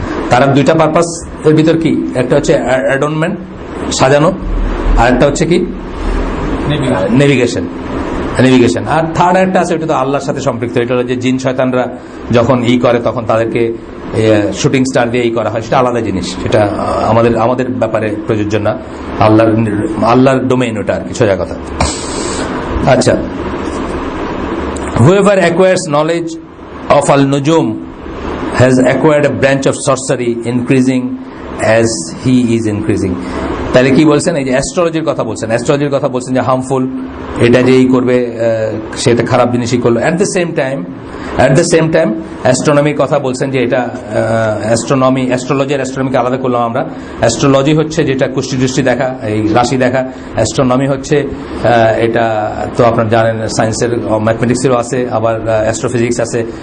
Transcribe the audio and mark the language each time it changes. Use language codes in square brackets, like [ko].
[bn] তারার দুইটা পারপাস এর ভিতর কি, একটা হচ্ছে অ্যাডর্নমেন্ট, সাজানো, আর একটা হচ্ছে কি নেভিগেশন। আর থার্ড একটা আছে, ওটা তো আল্লাহর সাথে সম্পৃক্ত। এটা হলো যে জিন শয়তানরা যখন করে তখন তাদেরকে শুটিং স্টার দিয়ে করা হয়, সেটা আলাদা জিনিস, সেটা আমাদের ব্যাপারে প্রযোজ্য না, আল্লাহর ডোমেইন ওটা আর কি, সোজা কথা। [en] আচ্ছা, whoever acquires knowledge of al-nujum has acquired a branch of sorcery, increasing as he is increasing. [bn] তাহলে কি বলছেন, এই যে অ্যাস্ট্রোলজির কথা বলছেন যে হার্মফুল, এটা যেই করবে সেটা খারাপ জিনিসই করলো। [en] at the same time [bn] অ্যাস্ট্রোনমির কথা বলছেন যে এটা অ্যাস্ট্রোনমিকে আলাদা করলাম আমরা। অ্যাস্ট্রোলজি হচ্ছে যেটা কুষ্টি টুষ্টি দেখা, এই রাশি দেখা। অ্যাস্ট্রোনমি হচ্ছে এটা তো আপনার জানেন, সায়েন্সের ম্যাথমেটিক্সেরও আছে, আবার অ্যাস্ট্রোফিজিক্স আছে।